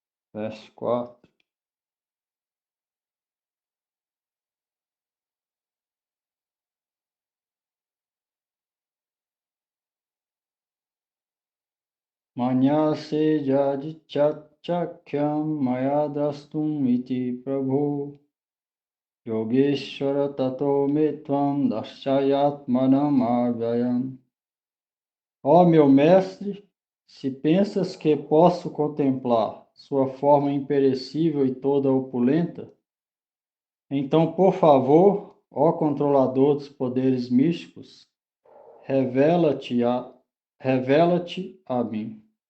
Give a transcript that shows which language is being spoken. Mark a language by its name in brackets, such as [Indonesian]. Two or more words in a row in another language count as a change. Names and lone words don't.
[Portuguese] verso 4. [Sanskrit] Manyase jadichachakyam mayadrastum iti prabhu yogeshwara tato metvam dasyayatmanam agayam. [Portuguese] Ó meu mestre, se pensas que posso contemplar sua forma imperecível e toda opulenta, então, por favor, ó controlador dos poderes místicos, revela-te a mim.